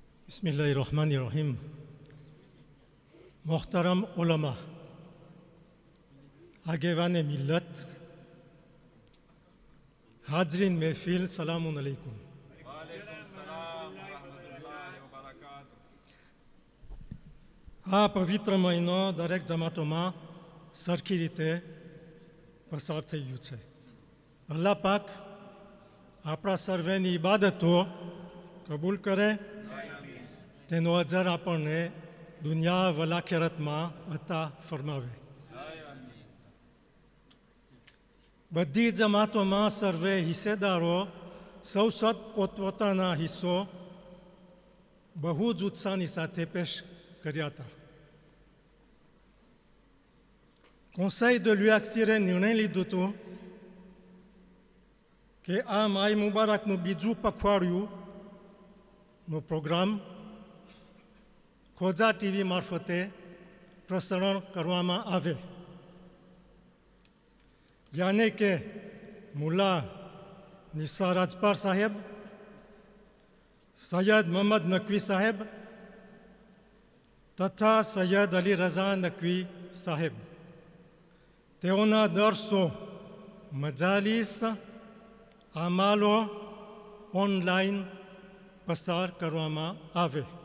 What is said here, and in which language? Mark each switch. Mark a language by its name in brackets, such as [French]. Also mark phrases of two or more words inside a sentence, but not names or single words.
[Arabic] بسم الله الرحمن الرحيم. [Gujarati] મોહતરમ ઉલમા, આગેવાન મિલ્લત, હાજરીન મહફિલ, [Arabic] سلامٌ عليكم. [Gujarati] આ પવિત્ર મહિનો દરેક જમાતોમાં સરખી રીતે પસાર થઈ ગયું છે. અલ્લાહ પાક આપણા સર્વેની ઇબાદતો કબૂલ કરે, તેનો અજર આપણને દુનિયા વલાખેરતમાં અતા ફરમાવે. બધી જમાતોમાં સર્વે હિસ્સેદારો સૌ પોતપોતાના હિસ્સો બહુ જ ઉત્સાહની સાથે પેશ કર્યા હતા. Conseil de l'UAXIRE નિર્ણય લીધું હતું કે આ માય મુબારકનું બીજું પખવાડિયુંનો પ્રોગ્રામ ખોજા ટીવી મારફતે પ્રસારણ કરવામાં આવે. યાને કે મુલ્લા નિસાર રાજપાર સાહેબ, સૈયદ મોહમ્મદ નકવી સાહેબ તથા સૈયદ અલી રઝા નકવી સાહેબ, તેઓના દરસો મજાલીસ અમાલો ઓનલાઈન પસાર કરવામાં આવે.